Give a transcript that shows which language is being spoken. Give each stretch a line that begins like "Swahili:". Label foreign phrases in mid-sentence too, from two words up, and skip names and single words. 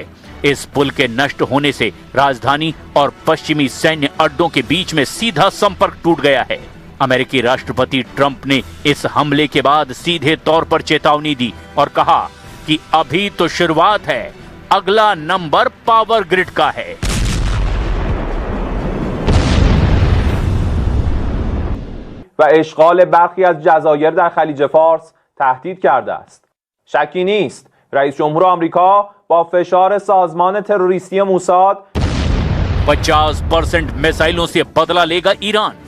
Hindi: इस पुल के नष्ट होने से राजधानी और पश्चिमी सैन्य अड्डों के बीच में सीधा संपर्क टूट गया है। अमेरिकी राष्ट्रपति ट्रंप ने इस हमले के बाद सीधे तौर पर चेतावनी दी और कहा कि अभी तो शुरुआत है, अगला नंबर पावर ग्रिड का है।
Persian: و اشغال برخی از جزایر در خلیج فارس تهدید کرده است. شکی نیست رئیس جمهور آمریکا با فشار سازمان تروریستی موساد
Hindi: 50% मिसाइलों से बदला लेगा ईरान।